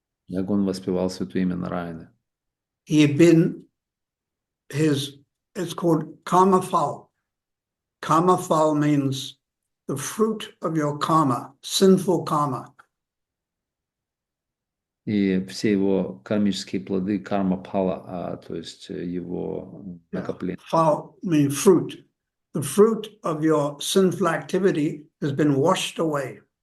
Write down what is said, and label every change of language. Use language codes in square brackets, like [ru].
[ru] Как он воспевал святое имя Нараяны. [en] He had been it's called karmafal. Karmafal means the fruit of your karma, sinful karma. [ru] И все его кармические плоды, карма пала, то есть его накопление. [en] Fal means fruit. The fruit of your sinful activity has been washed away.